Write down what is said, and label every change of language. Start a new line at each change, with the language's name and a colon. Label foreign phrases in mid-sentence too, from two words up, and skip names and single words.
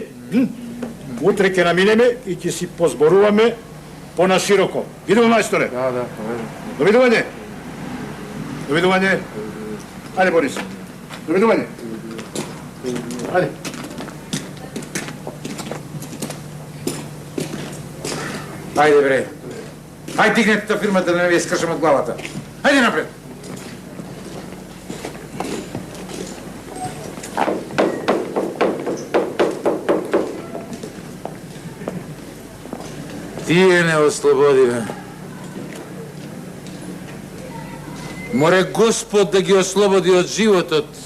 Macedonian: Утре ќе наминеме и ќе си позборуваме понашироко. Видимо, мајсторе? Да. Довидување. Довидување. Ајде, Борис. Довидување. Ајде. Ајде бре. Ајде дигнете та фирмата да не ви скършам от главата. Ajde напред. Тие не ослободи, бе. Море Господ да ги ослободи от животот.